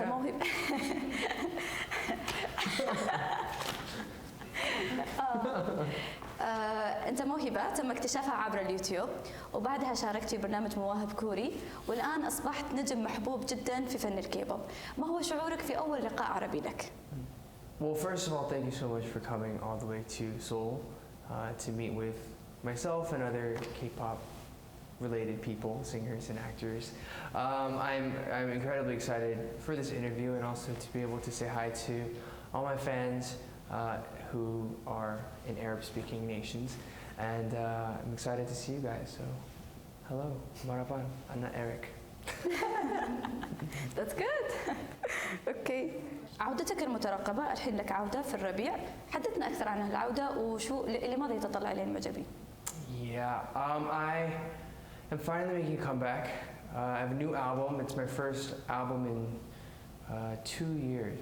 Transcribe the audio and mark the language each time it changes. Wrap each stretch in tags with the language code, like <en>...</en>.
<ar>موهبة أنت موهبة تم اكتشافها عبر اليوتيوب وبعدها شاركت في برنامج مواهب كوري والآن أصبحت نجم محبوب جدا في فن الكيبوب. ما هو شعورك في أول لقاء عربي لك؟</ar> <en>Well, first of all, thank you so much for coming all the way to Seoul to meet with myself and other K-pop related people, singers and actors. I'm incredibly excited for this interview and also to be able to say hi to all my fans who are in Arab-speaking nations. And I'm excited to see you guys. So, hello, Maraban, Anna Eric. That's good. Okay.</en> <ar>عودتك المترقبة الحين لك عودة في الربيع، حدثنا أكثر عن العودة وشو لماذا يتطلع إليه المعجبين؟</ar> <en>Yeah, I am finally making a comeback. I have a new album. It's my first album in 2 years.</en>